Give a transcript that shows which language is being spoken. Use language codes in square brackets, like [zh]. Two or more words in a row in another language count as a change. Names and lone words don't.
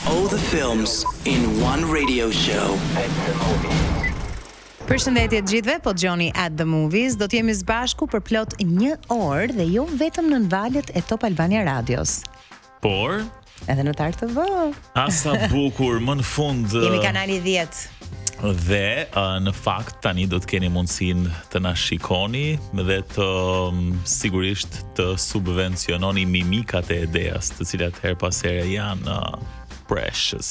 [en] All the films in one radio show. [sq] Përshëndetje të gjithëve, po Gjoni at the Movies. Do t'jemi së bashku për plot 1 orë dhe jo vetëm në valët e Top Albania Radios. Por edhe në Tar TV. Asa bukur, më në fund jemi kanali 10. Dhe në fakt tani do të keni mundësinë të na shikoni dhe të sigurisht të subvenciononi mimikat e Edeas, të cilat her pas here janë precious,